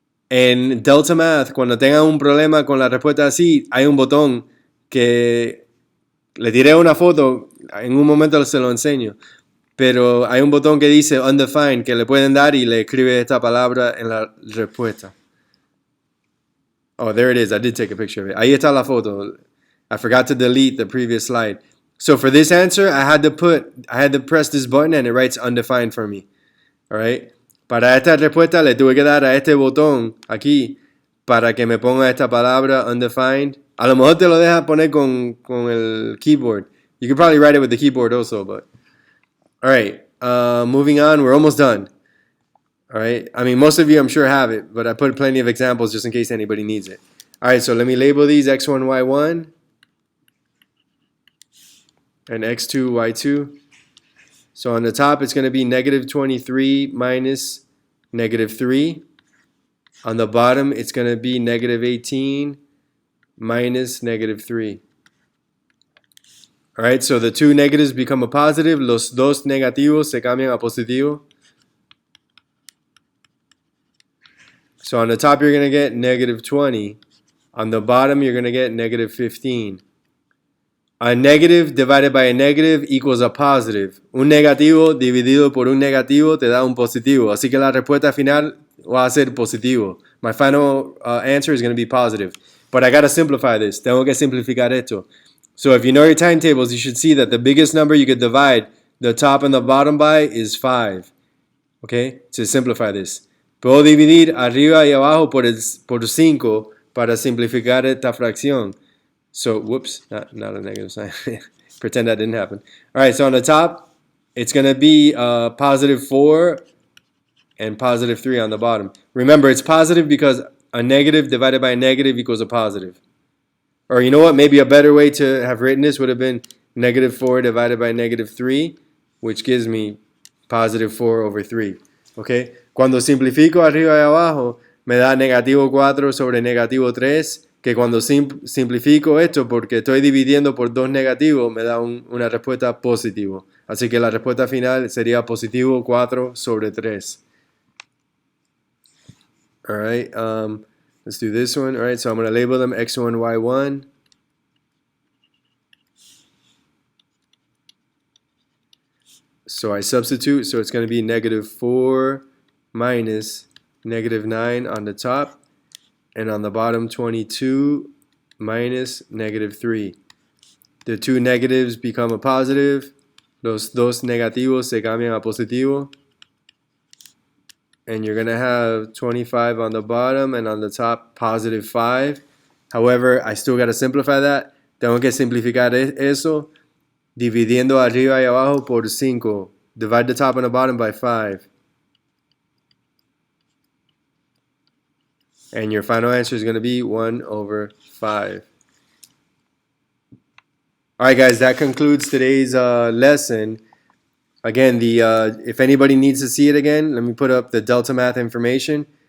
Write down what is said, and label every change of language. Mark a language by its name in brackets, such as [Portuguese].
[Spanish] En Delta Math, cuando tengan un problema con la respuesta así, hay un botón que le tiré una foto, en un momento se lo enseño, pero hay un botón que dice undefined que le pueden dar y le escribe esta palabra en la respuesta. [English] Oh, there it is. I did take a picture of it. [Spanish] Ahí está la foto. [English] I forgot to delete the previous slide. So for this answer, I had to press this button and it writes undefined for me. All right? [Spanish] Para esta respuesta le tuve que dar a este botón aquí para que me ponga esta palabra undefined. A lo mejor te lo deja poner con el keyboard. [English] You could probably write it with the keyboard also, but all right. Moving on, we're almost done. All right. I mean, most of you I'm sure have it, but I put plenty of examples just in case anybody needs it. All right, so let me label these x1, y1 and x2, y2. So on the top, it's going to be negative 23 minus negative 3. On the bottom, it's going to be negative 18 minus negative 3. All right, so the two negatives become a positive. [Spanish] Los dos negativos se cambian a positivo. [English] So on the top, you're going to get negative 20. On the bottom, you're going to get negative 15. A negative divided by a negative equals a positive. [Spanish] Un negativo dividido por un negativo te da un positivo. Así que la respuesta final va a ser positivo. [English] My final answer is going to be positive. But I got to simplify this. [Spanish] Tengo que simplificar esto. [English] So if you know your timetables, you should see that the biggest number you could divide the top and the bottom by is 5. Okay? To simplify this. [Spanish] Puedo dividir arriba y abajo por 5 para simplificar esta fracción. [English] So, whoops, not a negative sign. Pretend that didn't happen. All right, so on the top, it's going to be positive 4 and positive 3 on the bottom. Remember, it's positive because a negative divided by a negative equals a positive. Or you know what? Maybe a better way to have written this would have been negative 4 divided by negative 3, which gives me positive 4 over 3. Okay? [Spanish] Cuando simplifico arriba y abajo, me da negativo 4 sobre negativo 3. Que cuando simplifico esto, porque estoy dividiendo por dos negativos, me da una respuesta positivo. Así que la respuesta final sería positivo 4 sobre 3. [English] All right, let's do this one. All right, so I'm going to label them x1, y1. So I substitute, so it's going to be negative 4 minus negative 9 on the top, and on the bottom 22 minus negative 3. The two negatives become a positive, [Spanish] los dos negativos se cambian a positivo, [English] and you're going to have 25 on the bottom and on the top positive 5. However, I still got to simplify that. [Spanish] Tengo que simplificar eso dividiendo arriba y abajo por 5. [English] Divide the top and the bottom by 5. And your final answer is going to be 1 over 5. Alright guys, that concludes today's lesson. Again, if anybody needs to see it again, let me put up the Delta Math information.